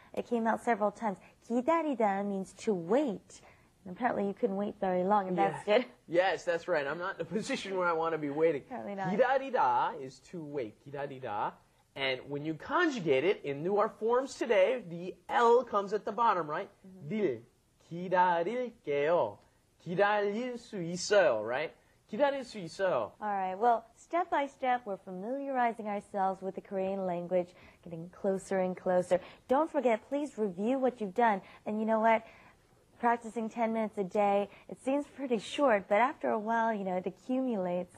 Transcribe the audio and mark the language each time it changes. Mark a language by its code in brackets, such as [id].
[en] It came out several times. 기다리다 means to wait. And apparently you couldn't wait very long, and that's good. Yes, that's right. I'm not in a position where I want to be waiting. Apparently not. 기다리다 is to wait. [ko] 기다리다. [en] And when you conjugate it into our forms today, the L comes at the bottom, right? [ko] 릴. 기다릴게요. 기다릴 수 있어요, right? 기다릴 수 있어요. [en] All right. Well, step by step, we're familiarizing ourselves with the Korean language, getting closer and closer. Don't forget, please review what you've done. And you know what? Practicing 10 minutes a day, it seems pretty short, but after a while, it accumulates.